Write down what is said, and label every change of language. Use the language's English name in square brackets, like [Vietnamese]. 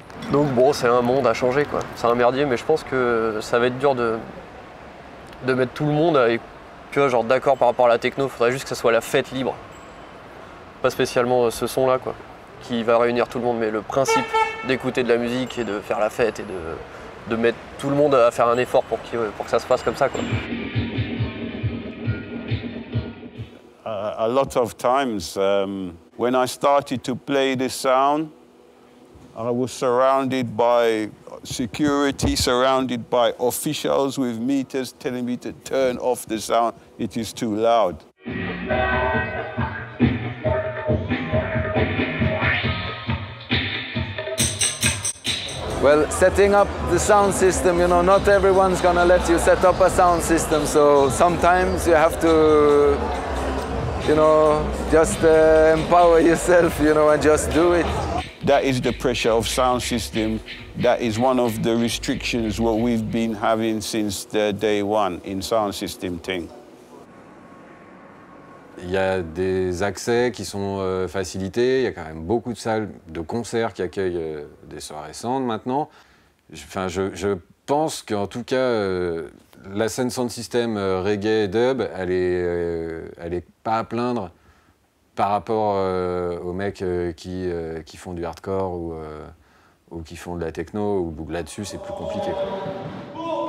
[French] Donc bon, c'est un monde à changer, quoi. C'est un merdier, mais je pense que ça va être dur de mettre tout le monde avec, tu vois, genre d'accord par rapport à la techno. Il faudrait juste que ça soit la fête libre. Pas spécialement ce son-là, quoi, qui va réunir tout le monde, mais le principe d'écouter de la musique et de faire la fête et de mettre tout le monde à faire un effort pour que ça se passe comme ça, quoi. [English] A lot of times, when I started to play this sound, I was surrounded by security, surrounded by officials with meters telling me to turn off the sound. It is too loud. Well, setting up the sound system, you know, not everyone's gonna let you set up a sound system, so sometimes you have to, you know, just empower yourself, you know, and just do it. That is the pressure of sound system. That is one of the restrictions what we've been having since the day one in sound system thing. [French] Il y a des accès qui sont facilités, il y a quand même beaucoup de salles de concert qui accueillent des soirées sound maintenant. Je pense qu'en tout cas, la scène sound system reggae et dub, elle est pas à plaindre par rapport aux mecs qui font du hardcore ou qui font de la techno, ou là-dessus c'est plus compliqué, quoi.